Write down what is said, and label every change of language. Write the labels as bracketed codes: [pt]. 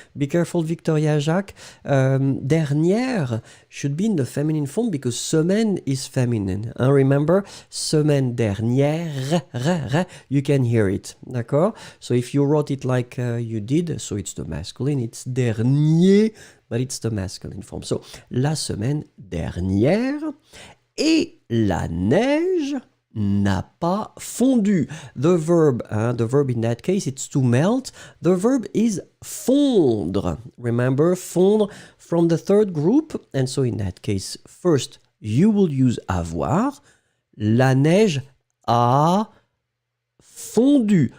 [en] Be careful, Victoria Jacques. Dernière should be in the feminine form because semaine is feminine. Remember, [fr] semaine dernière, [en] you can hear it. D'accord? So if you wrote it like you did, so it's the masculine, it's dernier, but it's the masculine form. [fr] So, la semaine dernière et la neige n'a pas fondu. [en] The verb in that case, it's to melt. The verb is fondre. Remember, fondre from the third group. And so in that case, first, you will use avoir. [fr] La neige a fondu.